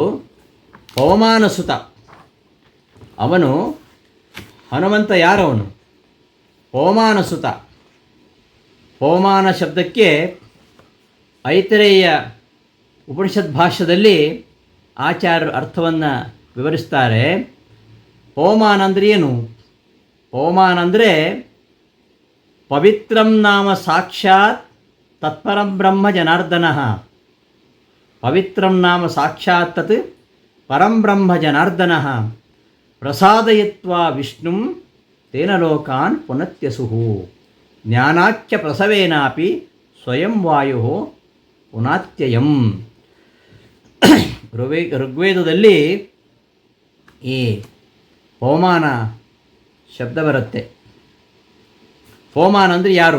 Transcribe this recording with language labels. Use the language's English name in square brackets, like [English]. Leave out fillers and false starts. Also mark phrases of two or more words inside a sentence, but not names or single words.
[Kannada] ಪವಮಾನ ಸುತ, ಅವನು ಹನುಮಂತ ಯಾರವನು, ಪವಮಾನ ಸುತ. ಪವಮಾನ ಶಬ್ದಕ್ಕೆ ಐತರೇಯ ಉಪನಿಷತ್ ಭಾಷ್ಯದಲ್ಲಿ ಆಚಾರ್ಯರು ಅರ್ಥವನ್ನು ವಿವರಿಸ್ತಾರೆ. ಪವಮಾನ ಅಂದರೆ ಏನು? ಪವಮಾನ ಅಂದರೆ [Sanskrit] ಪವಿತ್ರಂ ನಾಮ ಸಾಕ್ಷಾತ್ ತತ್ಪರಂ ಬ್ರಹ್ಮ ಜನಾರ್ದನ. ಪವಿತ್ರಂ ನಾಮ ಸಾಕ್ಷಾತ್ ತತ್ ಪರಂ ಬ್ರಹ್ಮ ಜನಾರ್ದನ ಪ್ರಸಾದಯಿತ್ವಾ ವಿಷ್ಣುಂ ತೇನ ಲೋಕಾನ್ ಪುನತ್ಯಸುಹು ಜ್ಞಾನಾಖ್ಯ ಪ್ರಸವೇನಾಪಿ ಸ್ವಯಂ ವಾಯು ಪುನಾತ್ಯಯಂ. [Kannada] ಋಗ್ವೇದದಲ್ಲಿ ಈ ಪವಮಾನ ಶಬ್ದ ಬರುತ್ತೆ. ಪವಮಾನ ಅಂದರೆ ಯಾರು?